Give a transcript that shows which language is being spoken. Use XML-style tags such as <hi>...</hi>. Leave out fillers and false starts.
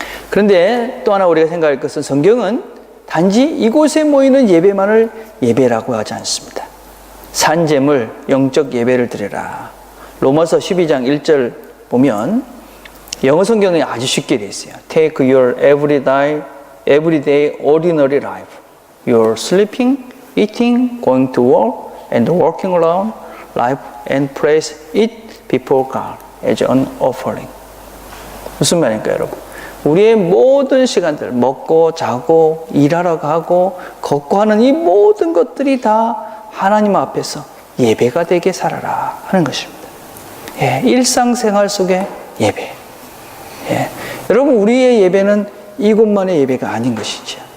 <ko>그런데 또 하나 우리가 생각할 것은, 성경은 단지 이곳에 모이는 예배만을 예배라고 하지 않습니다. 산재물, 영적 예배를 드려라. 로마서 12장 1절 보면 영어 성경에 아주 쉽게 되어 있어요.</ko> <en>Take your everyday ordinary life. Your sleeping, eating, going to work, and working around life, and praise it before God as an offering.</en> <ko>무슨 말입니까, 여러분? 우리의 모든 시간들, 먹고 자고 일하러 가고 걷고 하는 이 모든 것들이 다 하나님 앞에서 예배가 되게 살아라 하는 것입니다. 예, 일상생활 속의 예배. 예, 여러분, 우리의 예배는 이곳만의 예배가 아닌 것이죠.</ko>